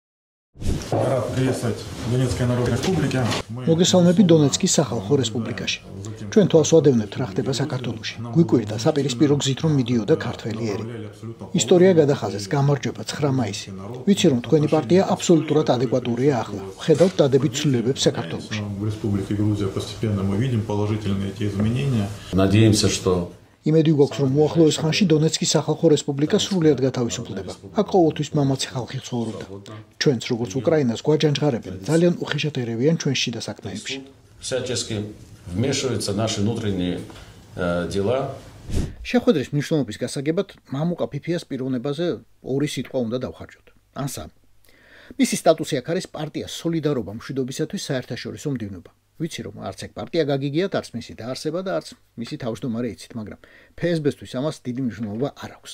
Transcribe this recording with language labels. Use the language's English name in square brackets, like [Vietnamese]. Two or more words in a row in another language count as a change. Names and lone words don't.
[Georgian] მოგესალმებით დონეცკის სახალხო რესპუბლიკაში. ჩვენ თვალს ვადევნებთ რა ხდება საქართველოში. გვიკვირდა საპირისპირო გზით რომ მიდიოდა ქართველი ერი. ისტორია გადახაზეს, გამარჯვება 9 მაისი. ვიცი რომ თქვენი პარტია აბსოლუტურად ადეკვატურია ახლა. ხედავთ დადებით ცვლილებებს საქართველოში. [Russian] Надеемся, что [Georgian] იმედი გვაქვს რომ უახლოეს ხანში დონეცკის სახალხო რესპუბლიკა სრულიად გათავისუფლდება. აქ ყოველთვის მამაცი ხალხი ცხოვრობდა. ჩვენც როგორც უკრაინას გვაჯანჯღარებენ, ძალიან უხეშად ერევიან ჩვენ შიდა საქმეებში. [Russian] всячески вмешиваются наши внутренние дела. [Georgian] შეხვედრის მნიშვნელობის გასაგებად მამუკა ფიფიას პიროვნებაზე 2 სიტყვა უნდა დავხარჯოთ. ან 3. მისი სტატუსი აქ არის პარტია სოლიდარობა მშვიდობისათვის საერთაშორისო მდივნობა. ვიცი რომ არც ეგ პარტია გაგიგიათ, არც მისი დაარსება და არც მისი თავმჯდომარე იცით, მაგრამ ფსბ-თვის ამას დიდი მნიშვნელობა არ აქვს.